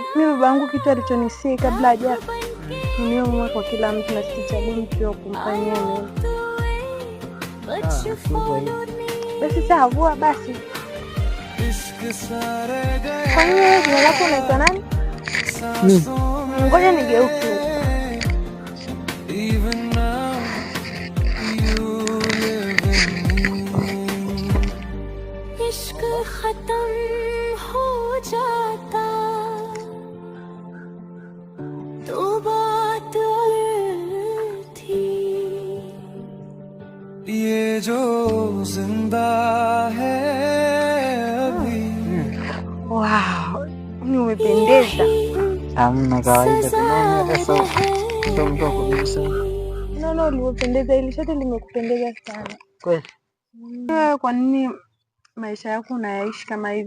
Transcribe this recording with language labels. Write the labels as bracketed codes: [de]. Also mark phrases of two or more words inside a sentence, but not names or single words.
[sw] Mimi babangu kitu alichonisii kabla hajafa, ni mwema kwa kila mtu na sichagui mtu wa kumfanyia nini. Basi sawa, vua basi. Kwa nini wewe jina lako unaitwa nani? Ngoja nigeuke. [hi] इश्क खत्म हो जाता तो बात थी, ये जो जिंदा है अभी। [sw] Wow, ni umependeza. Hamna kawaida, tunaona pesa ndio mdogo kabisa. unaona ulivyopendeza, ili shati limekupendeza sana. Kweli? Kwa nini maisha yako unayaishi kama hivi?